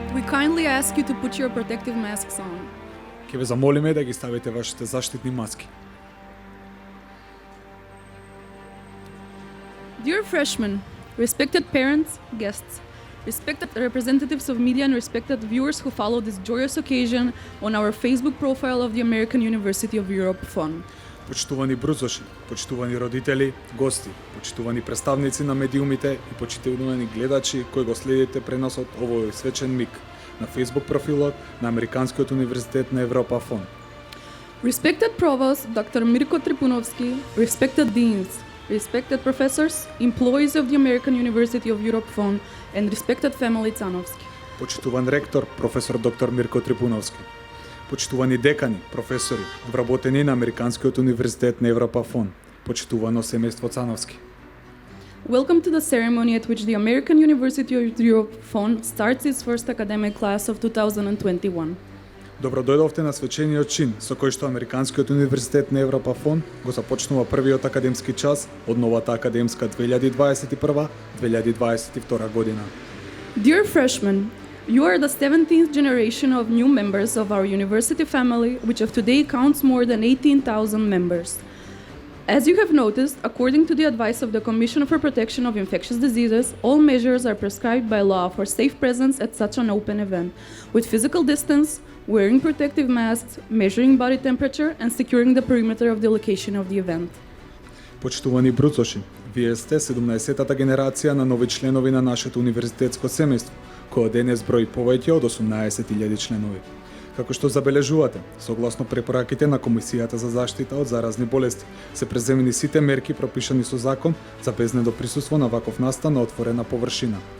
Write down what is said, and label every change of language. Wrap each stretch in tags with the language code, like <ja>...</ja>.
<en>kindly ask you to put your protective masks on.</en> <mk>Ќе ве замолиме да ги ставите вашите заштитни маски.</mk> <en>Dear freshmen, respected parents, guests, respected representatives of media and respected viewers who follow this joyous occasion on our Facebook profile of the American University of Europe Fund.</en> <mk>Почитувани брузоши, почитувани родители, гости, почитувани представници на медиумите и почитувани гледачи кои го следите преносот овој свечен миг на Facebook профилот на Американскиот универзитет на Европа Фонд.</mk> <en>Respected Provost Dr. Mirko Tripunovsky, respected deans, respected professors, employees of the American University of Europe Fund, and respected family Tsanovsky.</en> <mk>Почитуван ректор, професор доктор Мирко Трипуновски. Почитувани декани, професори, вработени на Американскиот универзитет на Европа Фонд. Почитувано семејство Цановски.</mk> <en>Welcome to the ceremony at which the American University of Europe Fund starts its first academic class of 2021.</en> <mk>Добро дојдовте на свечениот чин со кој што Американскиот универзитет на Европа Фонд го започнува првиот академски час од новата академска 2021-2022 година.</mk> <en>Dear freshmen, you are the 17th generation of new members of our university family, which of today counts more than 18,000 members. As you have noticed, according to the advice of the Commission for Protection of Infectious Diseases, all measures are prescribed by law for safe presence at such an open event, with physical distance, wearing protective masks, measuring body temperature, and securing the perimeter of the location of the event.</en> <mk>Почитувани бруцоши, вие сте 17-тата генерација на нови членови на нашето универзитетско семејство, кој денес брои повеќе од 18.000 членови. Како што забележувате, согласно препораките на Комисијата за заштита од заразни болести, се преземени сите мерки пропишани со закон за безнедо присуство на ваков настан на отворена површина.</mk>